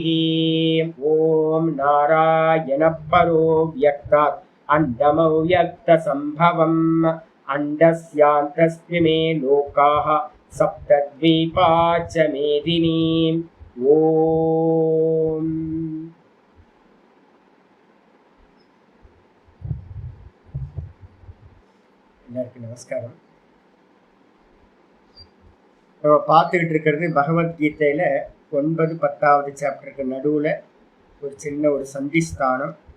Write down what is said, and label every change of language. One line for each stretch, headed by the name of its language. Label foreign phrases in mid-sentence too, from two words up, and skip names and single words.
Sanskrit: ओम नारायण परो व्यक्तात् अंडमव्यक्त संभवम् अंडस्यान्तस्मिन् मे लोकाः सप्तद्वीपा च मेदिनी।
Tamil: ओम எல்லாருக்கும் நமஸ்காரம். நம்ம பார்த்துக்கிட்டு இருக்கிறது பகவத்கீதையில 9, 10வது சாப்டருக்கு நடுவில் ஒரு சின்ன ஒரு சந்திஸ்தானம்.